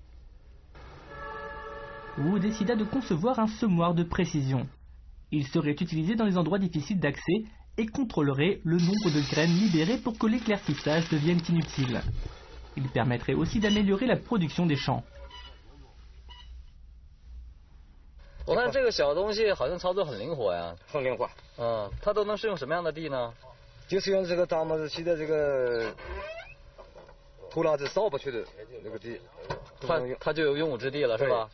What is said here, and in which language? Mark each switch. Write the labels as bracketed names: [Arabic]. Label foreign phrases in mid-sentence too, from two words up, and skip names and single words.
[French] Wu décida de concevoir un semoir de précision. Il serait utilisé dans les endroits difficiles d'accès et contrôlerait le nombre de graines libérées pour que l'éclaircissage devienne inutile. Il permettrait aussi d'améliorer la production des champs. [Chinese] 我看这个小东西好像操作很灵活呀。很灵活。它都能适用什么样的地呢？就是用这个咱们现在这个土壤是扫不去的那个地，它就有用武之地了，是吧？